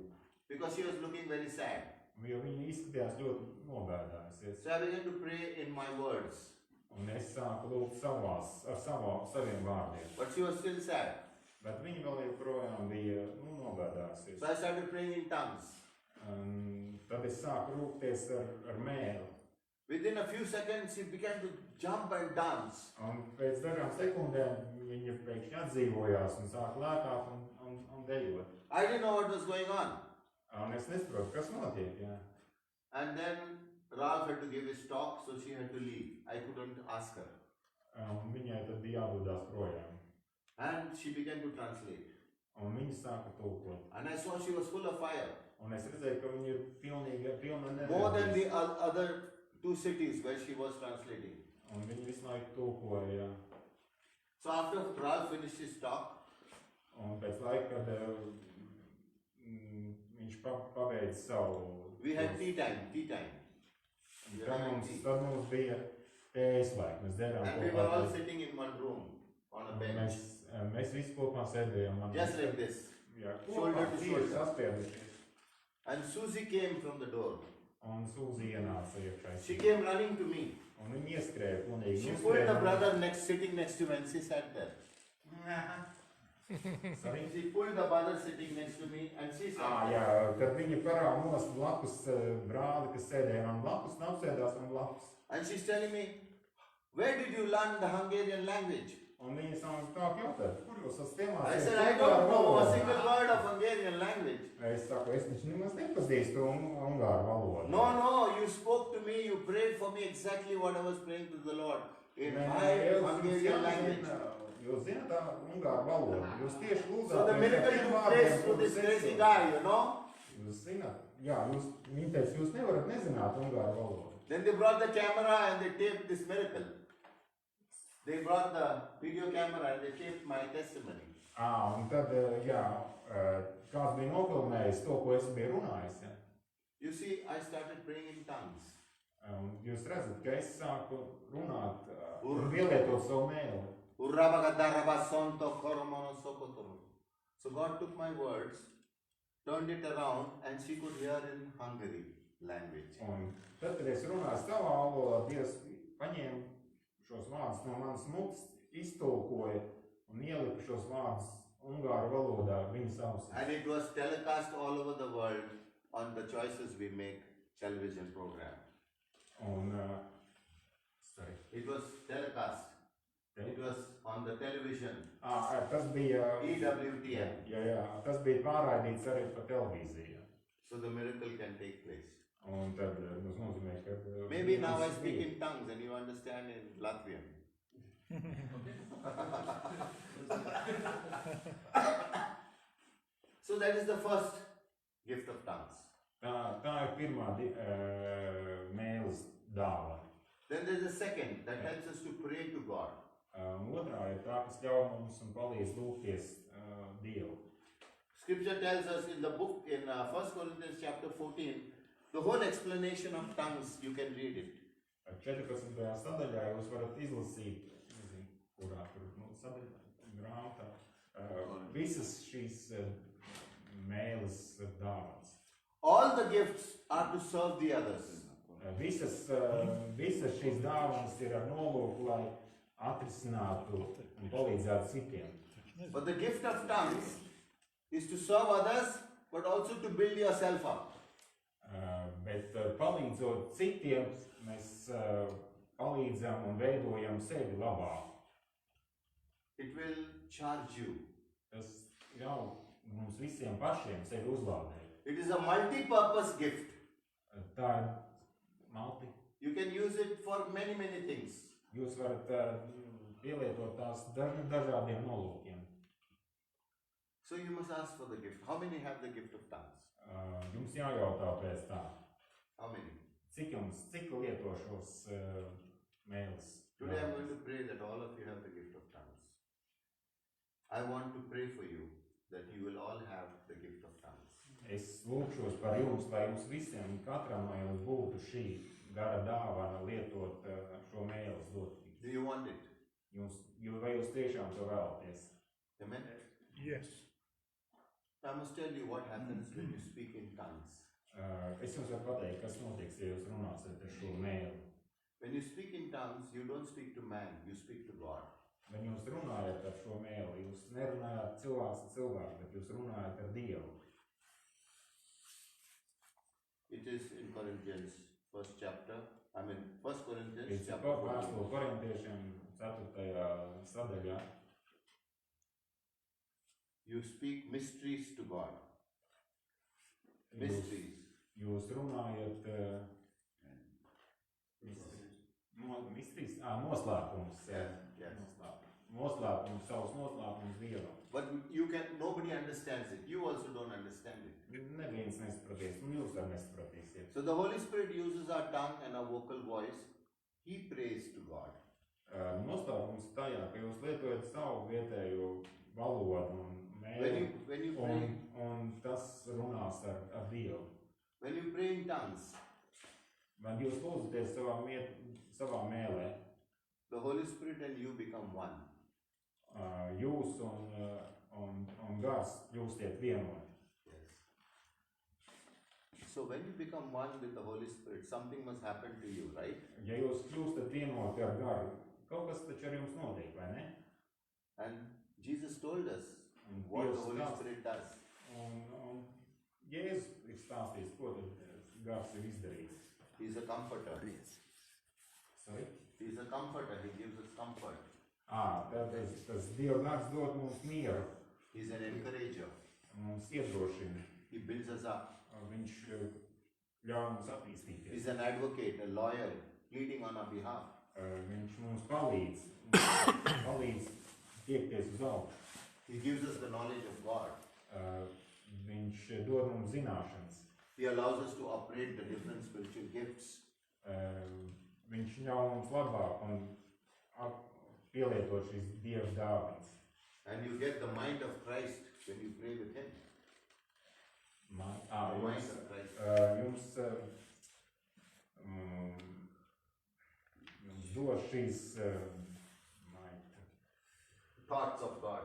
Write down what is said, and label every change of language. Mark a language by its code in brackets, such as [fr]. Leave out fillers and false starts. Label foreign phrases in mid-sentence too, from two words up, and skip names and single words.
[en] Because she was looking very sad. [lv] Jo viņa izskatījās ļoti nobēdājusies. [en] So I began to pray in my words. [lv] Un es sāku lūgt saviem vārdiem. [en] But she was still sad. [lv] Bet viņa vēl joprojām bija nobēdājusies. [en] So I started praying in tongues. [lv] Tad es sāku lūgties ar mēli. [en] Within a few seconds, she began to jump and dance. [lv] Un pēc dažām sekundēm viņa pēkšņi atdzīvojās un sāka lēkāt un dejot. [en] I didn't know what was going on. [lv] Un es nesaprotu, kas notiek, jā. [en] And then Ralph had to give his talk, so she had to leave. I couldn't ask her. [lv] Un viņai tad bija jādodās projām. [en] And she began to translate. [lv] Un viņi sāka tulkot. [en] And I saw she was full of fire. [lv] Un es redzēju, ka viņi ir pilna [en] More than [lv] enerģijas. [en] the other two cities where she was translating. [lv] Un viņi visu laiku tulkoja. [en] So after Ralph finished his talk, [lv] Un pēc laika, kad viņš pabeidza savu... [en] we had tea time. We were having tea. [lv] Tad mums bija tējas laika. Mēs dzērām [en] And we were all sitting in one room on a bench. [lv] Mēs visi kopā sēdējām. [en] Just like this. [lv] Jā, [en] Shoulder [lv] kopā [en] to [lv] tieši [en] shoulder. [lv] saspiedušies. [en] And Susie came from the door. [lv] Un Sūzi ienāca iekšā. [en] She came running to me. [lv] Un viņi ieskrēja pilnīgi. [en] She pulled the brother sitting next to me and she sat there. Sorry? She pulled the brother sitting next to me and she sat there. [lv] Jā, kad viņi parāda nost blakus brāli, kas sēdēja man blakus, un apsēdās man blakus. [en] And she's telling me, where did you learn the Hungarian language? [lv] Un viņi sāk jautāt, kur jūs esat iemācījies? [en] I said, I don't know a single word of Hungarian language. [lv] Es saku, es taču nemaz nepazīstu ungāru valodu. [en] No, you spoke to me, you prayed for me exactly what I was praying to the Lord in my Hungarian language. [lv] Jūs zināt tā ungāru valodu, jūs tieši lūdzāt. [en] So the miracle took place through this crazy guy, you know. [lv] Jūs zināt, jā, viņi teica, jūs nevarat nezināt ungāru valodu. [en] Then they brought the camera and they taped this miracle. They brought the video camera and they taped my testimony. [lv] Un tad, jā, kāds bija nofilmējis to, ko es biju runājis, ja? [en] You see, I started praying in tongues. [lv] Jūs redzat, ka es sāku runāt un pielietot savu mēli. [en] So God took my words, turned it around, and she could hear in Hungary language. [lv] Un tad, kad es runāju savā valodā, Dievs paņēma šos vārdus no manas mutes, iztulkoja un ielika šos vārdus ungāru valodā viņas ausīs. [en] And it was telecast all over the world on the Choices We Make television program. [lv] Un, sorry. [en] It was telecast. It was on the television. [lv] Tas bija... EWTN. Jā, tas bija pārraidīts arī pa televīziju. [en] So the miracle can take place. [lv] Un tad mums nozīmē, ka... [en] Maybe now I speak in tongues and you understand in Latvian. So that is the first gift of tongues. [lv] Tā ir pirmā mēles dāvana. [en] Then there is a second that helps us to pray to God. [lv] Otrā ir tā, kas ļauj mums un palīdz lūgties Dievu. [en] Scripture tells us in the book, in 1 Corinthians chapter 14, the whole explanation of tongues, you can read it. [lv] 14. sadaļā jūs varat izlasīt, nezinu, kurā tur sadaļā, grāmatā, visas šīs mēles dāvanas. [en] All the gifts are to serve the others. [lv] Visas šīs dāvanas ir ar nolūku, lai atrisinātu un palīdzētu citiem. [en] But the gift of tongues is to serve others, but also to build yourself up. [lv] Bet palīdzot citiem, mēs palīdzam un veidojam sevi labāk. [en] It will charge you. [lv] Tas ļauj mums visiem pašiem sevi uzlādēt. [en] It is a multi-purpose gift. [lv] Tā ir multi. [en] You can use it for many, many things. [lv] Jūs varat pielietot tās dažādiem nolūkiem. [en] So you must ask for the gift. How many have the gift of tongues? [lv] Jums jājautā pēc tā. [en] How many? [lv] Cik lieto šos mēles? [en] Today I'm going to pray that all of you have the gift of tongues. I want to pray for you that you will all have the gift of tongues. [lv] Es lūkšos par jums, lai jums visiem, katram no jums būtu šī gara dāvana lietot šo mēles dot. [en] Do you want it? [lv] Vai jūs tiešām to vēlaties? [en] Amen? Yes. I must tell you what happens when you speak in tongues. [lv] Es jums varu pateikt, kas notiks, ja jūs runāsiet ar šo mēli. [en] When you speak in tongues, you don't speak to man, you speak to God. [lv] Kad jūs runājat ar šo mēli, jūs nerunājat cilvēku, bet jūs runājat ar Dievu. [en] It is in Corinthians, 1 chapter. 1 Corinthians It's chapter 14. [lv] Vēstule Korintiešiem 4. sadaļā. [en] You speak mysteries to God. Mysteries. [lv] Jūs runājat noslēpums. [en] Yes. [lv] Noslēpums. noslēpumus, savus noslēpumus Dievam. [en] But nobody understands it. You also don't understand it. [lv] Neviens nesapratīs, un jūs arī nesapratīsiet. [en] So the Holy Spirit uses our tongue and our vocal voice. He prays to God. [lv] Noslēpums tajā, ka jūs lietojat savu vietējo valodu un [en] When you pray, [lv] un tas runās ar Dievu. [en] when you pray in tongues, [lv] Vai jūs lūdzaties savā mēlē, [en] the Holy Spirit and you become one. [lv] Jūs un gars kļūstiet vienoti. [en] Yes. So when you become one with the Holy Spirit, something must happen to you, right? [lv] Ja jūs kļūstat vienoti ar garu, kaut kas taču ar jums notiek, vai ne? [en] And Jesus told us [lv] Un [en] what the [lv] Dievs [en] Holy [lv] stāsta- [en] Spirit does. [lv] Un Jēzus ir stāstījis, ko tad gars ir izdarījis. [en] He is a comforter. Sorry? He is a comforter. He gives us comfort. [lv] Tāpēc tas Dieva gars dod mums mieru, [en] He is an encourager. [lv] mums iedrošina. [en] He builds us up. [lv] Viņš ļauj mums [en] He [lv] attīstīties. [en] is an advocate, a lawyer, pleading on our behalf. [lv] Viņš mums palīdz tiekties uz augšu. [en] He gives us the knowledge of God. [lv] Viņš dod mums zināšanas. [en] He allows us to operate the different spiritual gifts. [lv] Viņš ļauj mums labāk un pielietot šīs Dieva dāvanas. [en] And you get the mind of Christ when you pray with Him. The mind of Christ. [lv] Jums dos šīs [en] Thoughts of God.